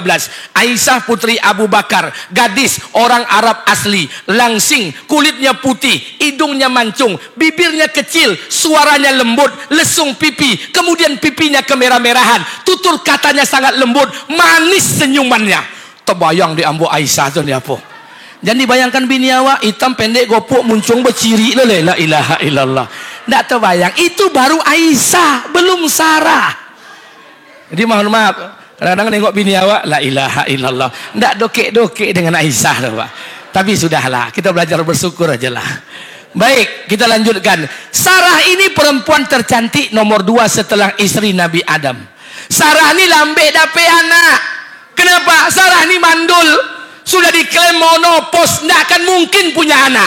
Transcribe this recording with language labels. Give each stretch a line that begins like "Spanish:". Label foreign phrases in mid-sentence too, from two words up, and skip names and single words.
Indonesian: Aisyah putri Abu Bakar, gadis orang Arab asli, langsing, kulitnya putih, hidungnya mancung, bibirnya kecil, suaranya lembut, lesung pipi, kemudian pipinya kemerah-merahan, tutur katanya sangat lembut, manis senyumannya.
Minangkabau: Terbayang di ambo Aisyah tu ni apa?
Indonesian: Jangan dibayangkan bini awak hitam pendek gopuk muncung berciri
Arabic: la ilaha illallah.
Indonesian: Tak terbayang, itu baru Aisyah, belum Sarah. Jadi mohon maaf, kadang-kadang tengok bini awak
Arabic: la ilaha illallah,
Indonesian: tak dokek-dokek dengan Aisyah tu, Pak. Tapi sudahlah, kita belajar bersyukur ajalah. Baik, kita lanjutkan. Sarah ini perempuan tercantik nomor 2 setelah istri Nabi Adam.
Minangkabau: Sarah ni lambe dapat anak.
Indonesian: Kenapa? Sarah ini mandul, sudah diklaim monopos, tidak akan mungkin punya anak.